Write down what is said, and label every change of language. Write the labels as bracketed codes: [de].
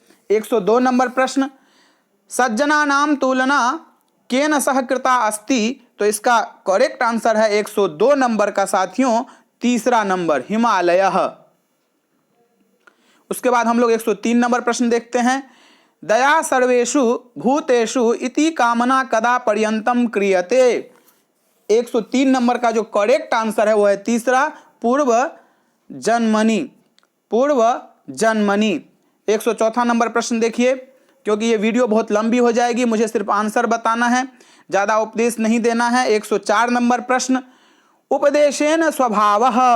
[hi] 102 number प्रश्न, [sa] सज्जना नाम तुलना केन सह कृता अस्ति। [hi] तो इसका करेक्ट आंसर है 102 नंबर का साथियों तीसरा नंबर, हिमालय। उसके बाद हम लोग 103 नंबर प्रश्न देखते हैं। [sa] दया सर्वेषु भूतेषु इति कामना कदा पर्यंतम क्रियते। [hi] 103 नंबर का जो करेक्ट आंसर है वो है तीसरा, [sa] पूर्व जन्मनि, पूर्व जन्मनि। [hi] 104 नंबर प्रश्न देखिए, क्योंकि ये वीडियो बहुत लंबी हो जाएगी, मुझे सिर्फ आंसर बताना है, ज्यादा उपदेश नहीं देना है। 104 नंबर प्रश्न, [sa] उपदेशेन स्वभावः।